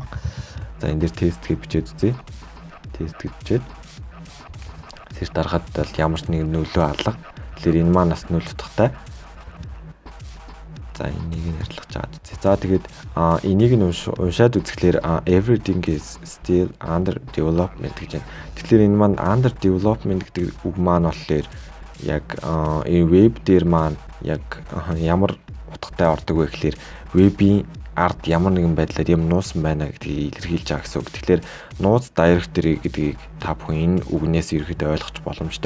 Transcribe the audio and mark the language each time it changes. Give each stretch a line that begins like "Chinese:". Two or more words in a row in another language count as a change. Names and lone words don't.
Mongolian: За энэ дээр тест гэж бичээд үзье. Тест гэж бичээд search дарахад бол ямар ч нэг нөлөө алга. Тэгэхээр энэ маань бас 0 утгатай. За энийг нь арилгаж аваад үзье. За тэгээд энийг нь уншаад үзэхлээр
English: everything is still under development
Mongolian: гэж байна. Тэгэхээр энэ маань
English: under development
Mongolian: гэдэг үг маань болохоор яг энэ веб дээр маань яг ямар утгатай ордог вэ гэхээр вебийн ард ямар нэгэн байдлаар юм нуусан байна гэдгийг илэрхийлж байгаа гэсэн үг. Тэгэхээр нууц директори гэдгийг та бүхэн энэ үгнээс ерөөдөө ойлгох боломжтой.